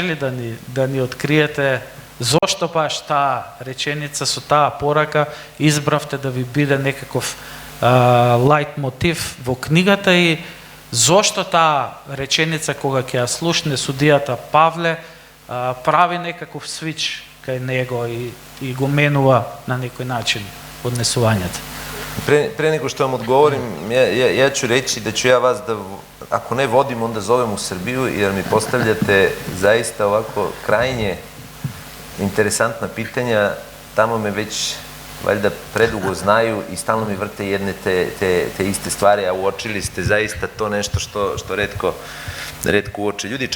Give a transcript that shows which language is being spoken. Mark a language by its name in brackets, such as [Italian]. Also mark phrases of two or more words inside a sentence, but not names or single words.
[Macedonian] ли да ни откриете зошто баш таа реченица со таа порака избравте да ви биде некаков лајт мотив во книгата и зошто таа реченица кога ќе ја слушне судијата Павле прави некаков свич кај него и го менува на некој начин однесувањето? [Serbian] Pre nego što vam odgovorim, ja ću reći da ću ja vas da, ako ne vodim, onda zovem u Srbiju, jer mi postavljate zaista ovako krajnje interesantna pitanja. Tamo me već valjda predugo znaju i stalno mi vrte jedne te iste stvari, a uočili ste zaista to nešto što retko uoče ljudi.